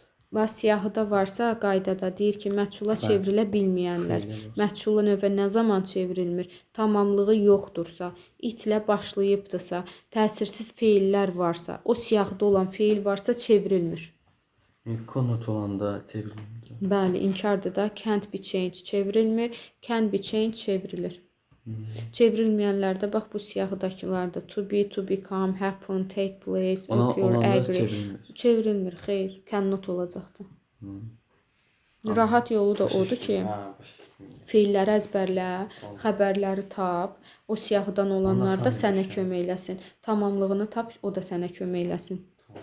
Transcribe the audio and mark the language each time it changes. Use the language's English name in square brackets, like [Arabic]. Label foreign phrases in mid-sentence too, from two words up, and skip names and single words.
[Azerbaijani] Bax siyahıda varsa qaydada deyir ki, məchula çevrilə bilməyənlər. Məchula növə nə zaman çevrilmir? Tamamlığı yoxdursa, itlə başlayıbdırsa, təsirsiz feillər varsa, o siyahıda olan feil varsa çevrilmir. Konot olanda çevrilir. Bəli, inkardır da [English] can't be changed [Azerbaijani] çevrilmir, [English] can be changed [Azerbaijani] çevrilir. Çevrilməyənlərdə bax bu siyahıdakılarda [English] to be, to become, happen, take place, occur, agree. [Azerbaijani] Çevrilir. Çevrilmir, xeyr, cannot olacaqdı. Rahat yolu da odur ki, feilləri əzbərlə, xəbərləri tap, o siyahıdan olanlar da sənə kömək eləsin. Tamamlığını tap, o da sənə kömək eləsin.